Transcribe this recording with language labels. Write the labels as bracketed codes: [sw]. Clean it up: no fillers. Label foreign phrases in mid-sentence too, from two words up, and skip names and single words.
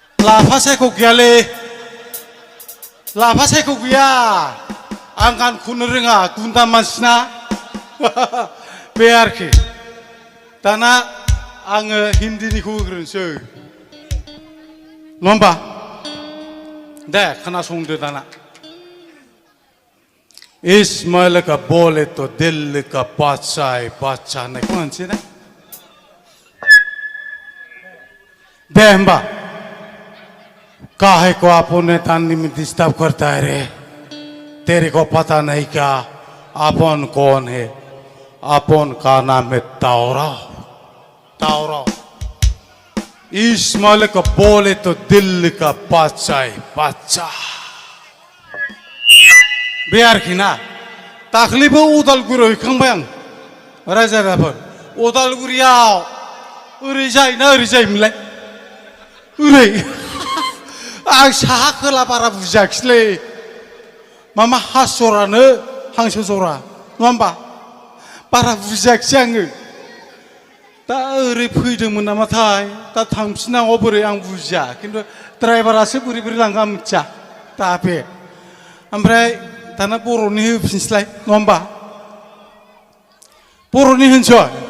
[brx] लाफा सायख' गैयालै लाफा सायख' गैया आं गान खननो रोङा गुन्दा मानसिना बे आरोखि दाना आङो हिन्दीनिखौ होग्रोनोसै नङा होमबा दे खोनासंदो दाना [hi] इस्माइल का बोले तो दिल का बादशाह बादशाह [brx] होननायखौ होनसै ना दे होमबा [hi] काहे को आपने तानी में डिस्टर्ब करता है रे तेरे को पता नहीं क्या अपन कौन है अपन का नाम है तावरा तावरा इस्माइल का बोले तो दिल का बादशाह बादशाह [brx] बे आरोखि ना दाख्लैबो उदालगुरियाव हैखांबाय आं रायजो राजाफोर उदालगुरियाव ओरै जायोना ओरै जायोमोनलाय ओरै आं साहा खोला बारा बुजियाखिसैलै मामा हास जरानो हांसो जरा नङा होमबा बारा बुजियाखिसै आङो दा ओरै फैदोंमोन नामाथाय दा थांफिननांगौ बोरै आं बुजिया खिन्थु ड्राइभारासो बोरै बोरै लांगा मिथिया दा बे ओमफ्राय दाना बर'नि होफिनसैलाय नङा होमबा बर'नि होनसै